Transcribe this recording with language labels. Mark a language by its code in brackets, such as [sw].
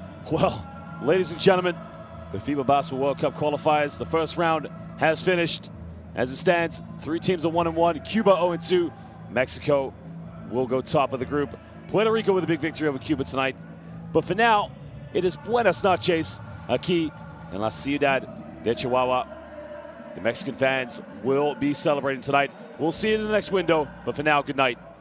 [en] Well, ladies and gentlemen, the FIBA Basketball World Cup qualifiers, the first round has finished. As it stands, 3 teams are 1-1, Cuba 0-2. Mexico will go top of the group. Puerto Rico with a big victory over Cuba tonight. But for now, it is [es] buenas noches aquí en la ciudad de Chihuahua. [en] The Mexican fans will be celebrating tonight. We'll see you in the next window, but for now, good night.